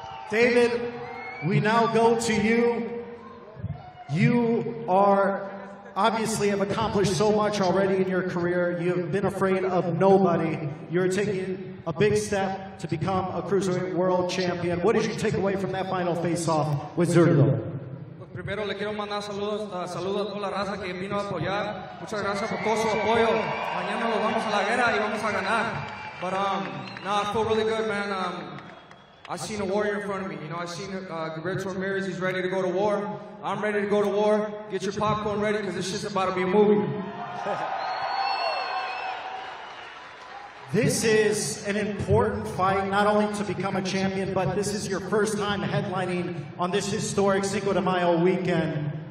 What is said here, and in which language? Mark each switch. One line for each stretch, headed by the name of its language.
English: David, we now go to you. You are obviously have accomplished so much already in your career. You've been afraid of nobody. You're taking a big step to become a Cruiserweight World Champion. What did you take away from that final face-off with Zurdo?
Spanish: Primero le quiero mandar saludos a toda la raza que vino a apoyar. Muchas gracias por todo su apoyo. Mañana nos vamos a la guerra y vamos a ganar.
English: But now I feel really good, man. I seen a warrior in front of me. You know, I seen Gilberto Ramirez. He's ready to go to war. I'm ready to go to war. Get your popcorn ready because this shit's about to be a movie. This is an important fight, not only to become a champion, but this is your first time headlining on this historic Cinco de Mayo weekend.